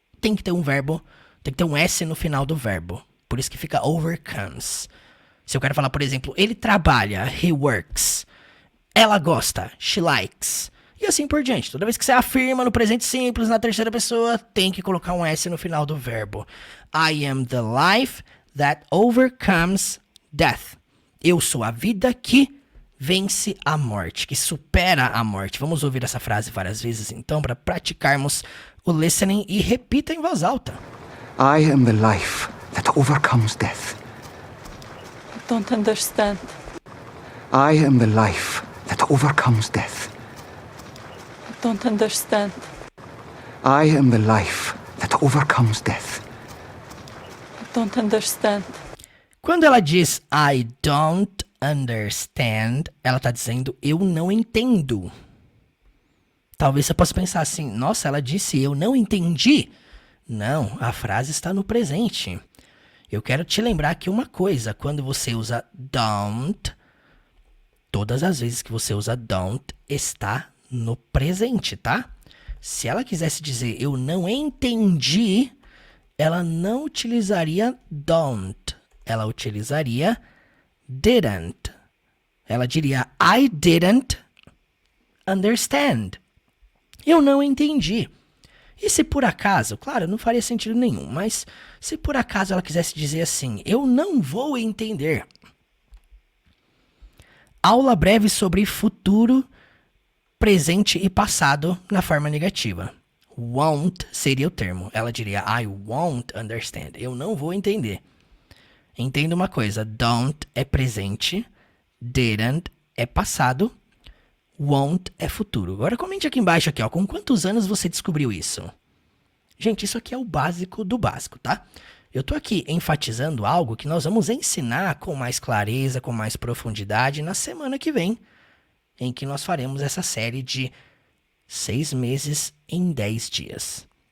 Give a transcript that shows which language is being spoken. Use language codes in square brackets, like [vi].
[pt] Tem que ter um verbo, tem que ter um S no final do verbo. Por isso que fica overcomes. Se eu quero falar, por exemplo, ele trabalha, [en] he works. [pt] ela gosta, [en] she likes. [pt] E assim por diante. Toda vez que você afirma no presente simples, na terceira pessoa, tem que colocar um S no final do verbo. [en] I am the life that overcomes death. [pt] Eu sou a vida que vence a morte, que supera a morte. Vamos ouvir essa frase várias vezes, então, para praticarmos o listening e repita em voz alta. [en] I am the life that overcomes death. I don't understand. I am the life that overcomes death. I don't understand. I am the life that overcomes death. I don't understand. [pt] Quando ela diz [en] I don't understand, [pt] ela tá dizendo eu não entendo. Talvez você possa pensar assim, nossa, ela disse eu não entendi. Não, a frase está no presente. Eu quero te lembrar aqui uma coisa, quando você usa don't, todas as vezes que você usa don't, está no presente, tá? Se ela quisesse dizer eu não entendi, ela não utilizaria don't. Ela utilizaria didn't. Ela diria [en] I didn't understand. [pt] Eu não entendi. E se por acaso, claro, não faria sentido nenhum, mas se por acaso ela quisesse dizer assim, eu não vou entender. Aula breve sobre futuro, presente e passado na forma negativa. Won't seria o termo. Ela diria [en] I won't understand. [pt] Eu não vou entender. Entenda uma coisa, don't é presente, didn't é passado, won't é futuro. Agora comente aqui embaixo, aqui, ó, com quantos anos você descobriu isso? Gente, isso aqui é o básico do básico, tá? Eu tô aqui enfatizando algo que nós vamos ensinar com mais clareza, com mais profundidade na semana que vem, em que nós faremos essa série de 6 meses em 10 dias.